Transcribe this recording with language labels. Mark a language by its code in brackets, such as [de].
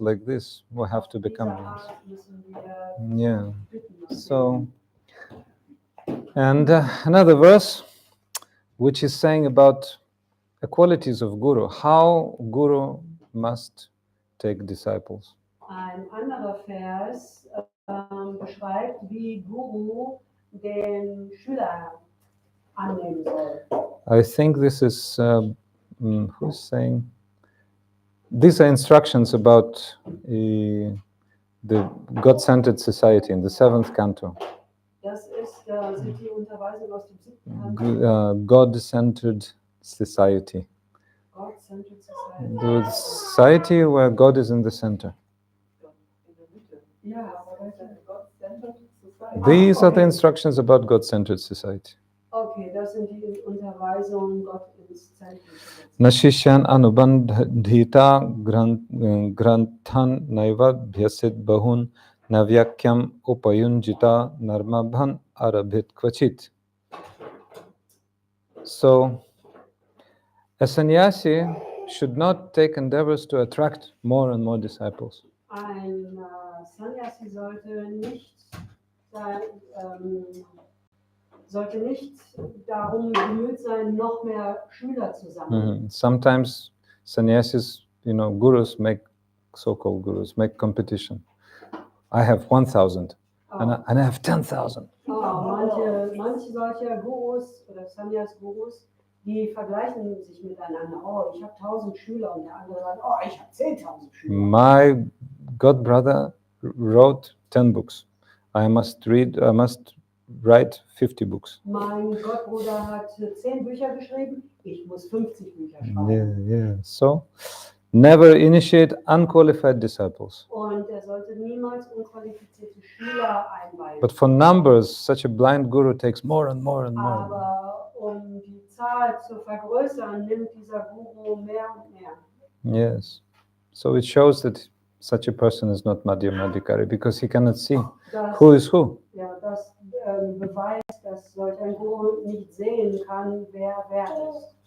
[en] like this, we have to become. [de] Dieser Art müssen wir [en] Yeah. [de] bitten. [en] So, and another verse, which is saying about the qualities of Guru, how Guru must take disciples. [de] Ein anderer Vers beschreibt, wie Guru den Schüler annehmen soll. [en] I think this is who's saying. These are instructions about the God-centered society in the 7th canto. [de] Das sind die Unterweisungen aus dem 7. Kanto. [en] God-centered society. God-centered society. The society where God is in the center. [de] Ja, aber das ist [en] God-centered society. These are the okay. instructions about God-centered society. [de] Okay, das sind die Unterweisungen, Gott ins Zentrum zu setzen. [sa] Nashishyan anubandhita granthan naiva bhyasid bahun navyakyam upayunjita narmabhan arabhit kvachit. [en] So, a sannyasi should not take endeavors to attract more and more disciples. [de] Ein Sannyasi sollte nicht darum bemüht sein, noch mehr Schüler zu sammeln. [en] Sometimes sannyasis, gurus so-called gurus make competition. I have 1,000 and I have 10,000. [de] Manche solcher Gurus oder Sannyas-Gurus, die vergleichen sich miteinander. Oh, ich habe 1.000 Schüler und der andere sagt, oh, ich habe 10.000 Schüler. [en] My god brother wrote 10 books. I must write 50 books. [de] Mein Gottbruder hat 10 Bücher geschrieben, ich muss 50 Bücher schreiben. [en] Yeah. So, never initiate unqualified disciples. [de] Und er sollte niemals unqualifizierte Schüler einweihen. [en] But for numbers, such a blind guru takes more and more and more. [de] Aber die Zahl zu vergrößern, nimmt dieser Guru mehr und mehr. [en] Yes. So it shows that such a person is not Madhyamadikari because he cannot see who is who. [de] Ja, das beweist, dass solch ein Guru nicht sehen kann, wer ist.